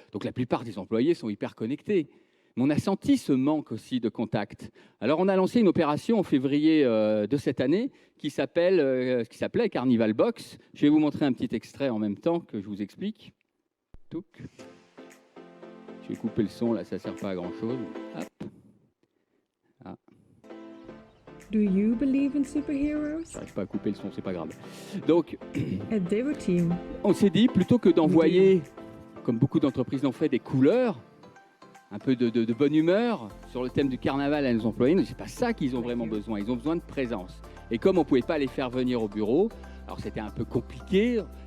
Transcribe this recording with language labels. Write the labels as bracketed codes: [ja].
[fr] Donc, la plupart des employés sont hyper connectés. Mais on a senti ce manque aussi de contact. Alors, on a lancé une opération en février de cette année qui s'appelait Carnival Box. Je vais vous montrer un petit extrait en même temps que je vous explique. Touc. Je vais couper le son, là, ça ne sert pas à grand-chose. Hop. Ah. [en] Do you believe in superheroes? [fr] Je n'arrive pas à couper le son, c'est pas grave. Donc, [en] At Devoteam, [fr] on s'est dit, plutôt que d'envoyer, comme beaucoup d'entreprises l'ont fait, des couleurs, un peu de bonne humeur sur le thème du carnaval à nos employés, ce n'est pas ça qu'ils ont vraiment besoin. Ils ont besoin de présence. Et comme on ne pouvait pas les faire venir au bureau, alors c'était un peu compliqué.